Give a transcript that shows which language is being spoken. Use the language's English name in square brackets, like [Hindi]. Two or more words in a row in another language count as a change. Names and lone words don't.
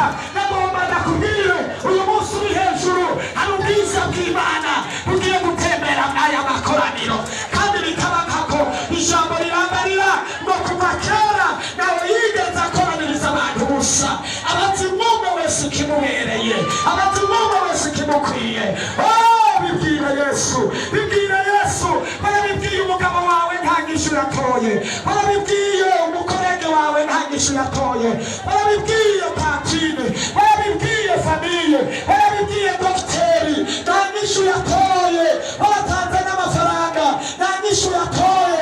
[Rundi] Nagomba ndakubwire uyu munsi uri hejuru hari ubwiza bw'Imana bugiye gutembera mw'aya makoraniro, kandi bikaba nkako ijambo rirambarira ngo kuva kera nawe yigeze akoraniriza abantu gusa. Abazimumwe wese kimubereye, abazimumwe wese kimukwiye. Oh, bibwire Yesu, bibwire Yesu. Barabibwiye umugabo wawe nta nyishu yatoye, barabibwiye umukorege wawe nta nyishu yatoye, barabibwiye patine, barabibwiye famiye, barabibwiye dogiteri nta nyishu yatoye, baratanze n'amafaranga nta nyishu yatoye.